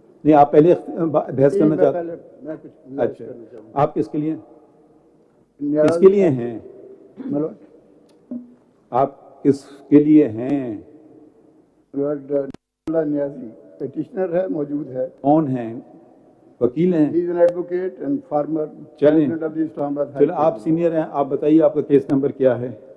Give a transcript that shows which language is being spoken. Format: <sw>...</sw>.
<ur>نہیں آپ پہلے بحث کرنا چاہتے ہیں؟ اچھا آپ کس کے لیے کس کے لیے ہیں؟ آپ کس کے لیے ہیں؟ نیازی پیٹیشنر ہے, موجود ہے. کون ہیں؟ وکیل ہیں؟</ur> <en>He is an advocate and former president of the Islamabad High Court.</en> <ur>چلیں آپ سینئر ہیں, آپ بتائیے آپ کا کیس نمبر کیا ہے؟</ur>